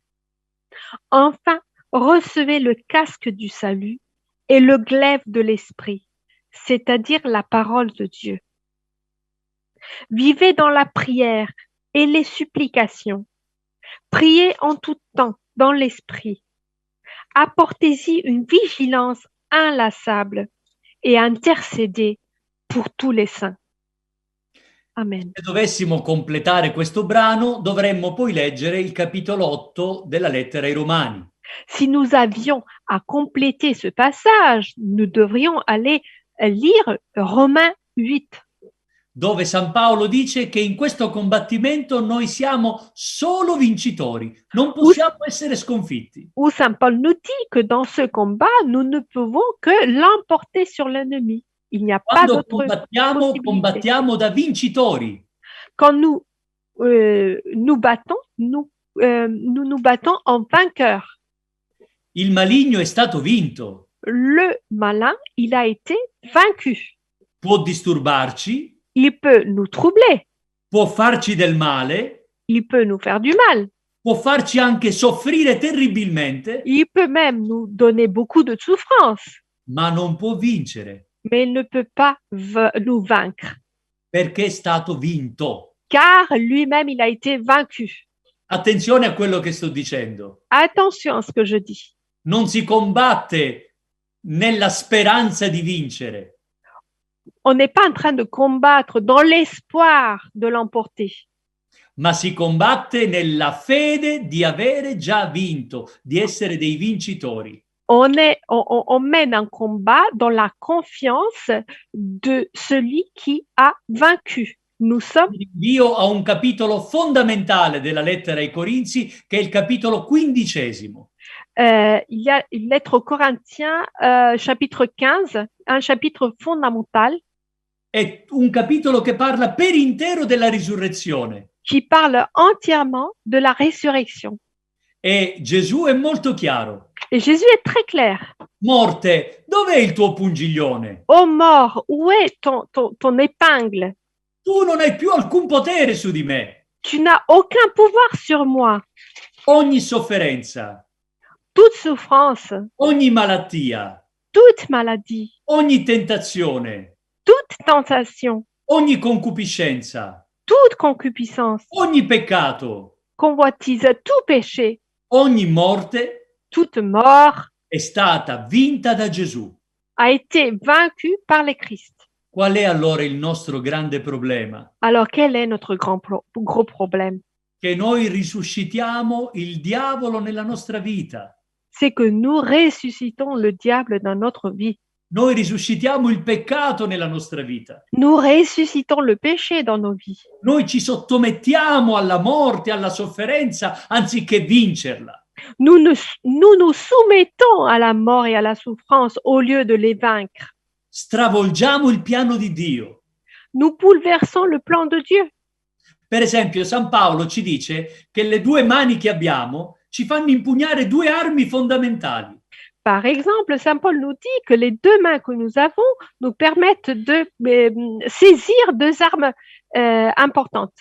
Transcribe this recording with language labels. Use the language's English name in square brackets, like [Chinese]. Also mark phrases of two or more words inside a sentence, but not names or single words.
[French] Enfin, recevez le casque du salut et le glaive de l'esprit, c'est-à-dire la parole de Dieu. Vivez dans la prière et les supplications. Priez en tout temps dans l'esprit. Apportez-y une vigilance inlassable et intercédez pour tous les saints. Amen. [Italian] Se dovessimo completare questo brano, dovremmo poi leggere il capitolo 8 della lettera ai Romani. [French] Si nous avions à compléter ce passage, nous devrions aller lire Romains 8. [Italian] dove San Paolo dice che in questo combattimento noi siamo solo vincitori, non possiamo essere sconfitti. [French] Où Saint Paul nous dit que dans ce combat, nous ne pouvons que l'emporter sur l'ennemi. Il n'y a pas [Italian] Quando [French] d'autre possibilité. [Italian] combattiamo da vincitori. [French] Quand nous nous battons, nous battons en vainqueur. [Italian] Il maligno è stato vinto. [French] Le malin, il a été vaincu. [Italian] Può disturbarci, [French] Il peut nous troubler, [Italian] può farci del male, [French] il peut nous faire du mal, [Italian] può farci anche soffrire terribilmente, [French] il peut même nous donner beaucoup de souffrance, [Italian] ma non può vincere [French] mais il ne peut pas nous vaincre, [Italian] perché è stato vinto. [French] car lui-même, il a été vaincu. [Italian] Attenzione a quello che sto dicendo. [French] Attention à ce que je dis. [Italian] Non si combatte nella speranza di vincere, [French] On n'est pas en train de combattre dans l'espoir de l'emporter, [Italian] ma si combatte nella fede di avere già vinto, di essere dei vincitori. [French] on mène un combat dans la confiance de celui qui a vaincu. Nous sommes [Italian] Io a un capitolo fondamentale della lettera ai Corinzi, che è il capitolo 15. [French] il y a une lettre aux Corinthiens, chapitre 15, un chapitre fondamental [Italian] È un capitolo che parla per intero della risurrezione. [French] qui parle entièrement de la résurrection. [Italian] E Gesù è molto chiaro. [French] Et Jésus est très clair. [Italian] Morte, dov'è il tuo pungiglione? [French] Ô mort, où est ton épingle? [Italian] Tu non hai più alcun potere su di me. [French] Tu n'as aucun pouvoir sur moi. [Italian] Ogni sofferenza, [French] Toute souffrance, [Italian] ogni malattia, [French] toute maladie, [Italian] ogni tentazione, [French] toute tentation, [Italian] ogni concupiscenza, [French] toute concupiscence, [Italian] ogni peccato, [French] convoitise, tout péché, [Italian] ogni morte [French] toute mort [Italian] è stata vinta da Gesù. [French] a été vaincu par le Christ. [Italian] Qual è allora il nostro grande problema? [French] Alors, quel est notre gros problème? [Italian] Che noi risuscitiamo il diavolo nella nostra vita. [French] C'est que nous ressuscitons le diable dans notre vie. [Italian] Noi risuscitiamo il peccato nella nostra vita. [French] Nous ressuscitons le péché dans nos vies. [Italian] Noi ci sottomettiamo alla morte, alla sofferenza, anziché vincerla. [French] Nous nous soumettons à la mort et à la souffrance au lieu de les vaincre. [Italian] Stravolgiamo il piano di Dio. [French] Nous bouleversons le plan de Dieu. [Italian] Per esempio, San Paolo ci dice che le due mani che abbiamo ci fanno impugnare due armi fondamentali. [French] Par exemple, Saint Paul nous dit que les deux mains que nous avons nous permettent de saisir deux armes importantes